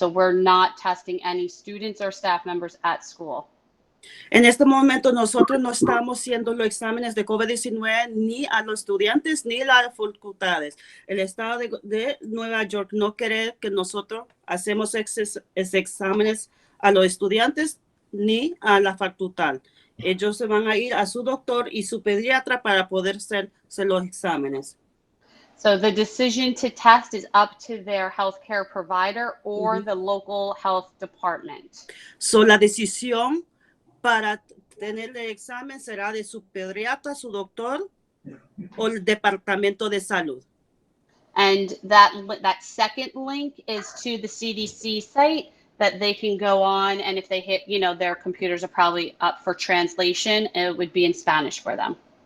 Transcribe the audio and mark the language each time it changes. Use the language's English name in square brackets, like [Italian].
[English] So we're not testing any students or staff members at school. [Spanish] En este momento nosotros no estamos haciendo los exámenes de COVID-19 ni a los estudiantes ni a las facultades. El estado de Nueva York no quiere que nosotros hacemos esos exámenes a los estudiantes ni a la facultad. Ellos se van a ir a su doctor y su pediatra para poder hacerse los exámenes. [English] So the decision to test is up to their healthcare provider or the local health department. [Spanish] So la decisión para tener el examen será de su pediatra, su doctor o el departamento de salud. [English] And that second link is to the CDC site that they can go on, and if they hit, their computers are probably up for translation, it would be in Spanish for them.